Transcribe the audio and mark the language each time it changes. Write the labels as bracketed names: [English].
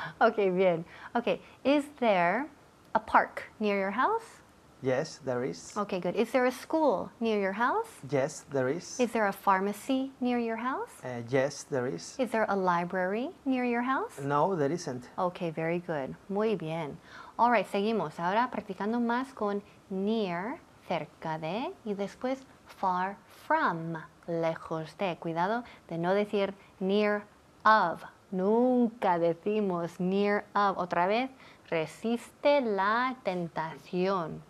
[Spanish] Okay, bien. [English] Okay, is there a park near your house? Yes, there is. Okay, good. Is there a school near your house? Yes, there is. Is there a pharmacy near your house? Yes, there is. Is there a library near your house? No, there isn't. Okay, very good. [Spanish] Muy bien. [English] All right, seguimos. [Spanish] Ahora practicando más con near, cerca de, y después far from, lejos de. Cuidado de no decir near of. Nunca decimos near of. Otra vez, resiste la tentación.